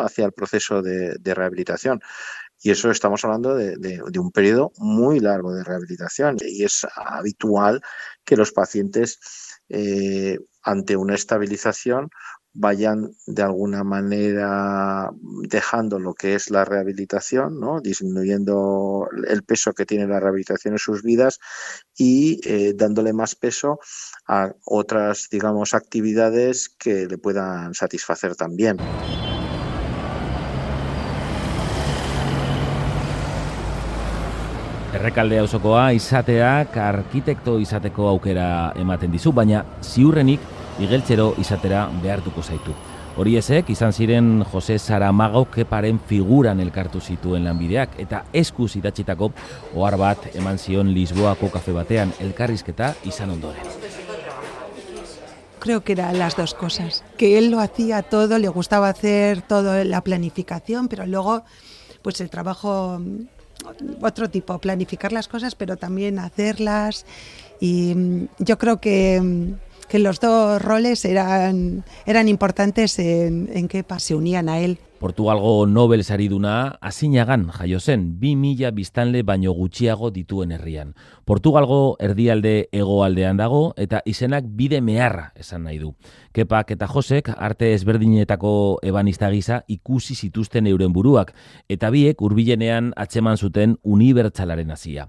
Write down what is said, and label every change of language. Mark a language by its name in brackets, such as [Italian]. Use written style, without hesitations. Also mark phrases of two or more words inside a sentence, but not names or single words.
[Spanish] Hacia el proceso de rehabilitación. Y eso estamos hablando de un periodo muy largo de rehabilitación y es habitual que los pacientes ante una estabilización vayan de alguna manera dejando lo que es la rehabilitación, ¿no? Disminuyendo el peso que tiene la rehabilitación en sus vidas y dándole más peso a otras, digamos, actividades que le puedan satisfacer también. [Basque] Errekalde auzokoa izateak arkitekto izateko aukera ematen dizu, baina ziurrenik igeltzero izatera behartuko zaitu. Horiezek izan ziren Jose Saramago Keparen figuran elkartu zituen lanbideak eta eskuz idatzitako ohar bat eman zion Lisboako kafe batean elkarrizketa izan ondoren. [Spanish] Creo que eran las dos cosas, que él lo hacía todo, le gustaba hacer toda la planificación, pero luego pues el trabajo otro tipo, planificar las cosas, pero también hacerlas. Y yo creo que los dos roles eran importantes en Kepa, se unían a él. [Basque] Portugalgo Nobel sariduna Azinagan jaio zen 2000 biztanle baino gutxiago dituen herrian. Portugalgo erdialde hegoaldean dago eta izenak bide meharra esan nahi du. Kepak eta Josek arte ezberdinetako ebanista gisa ikusi zituzten euren buruak eta biek hurbilenean atzeman zuten unibertsalaren hasia.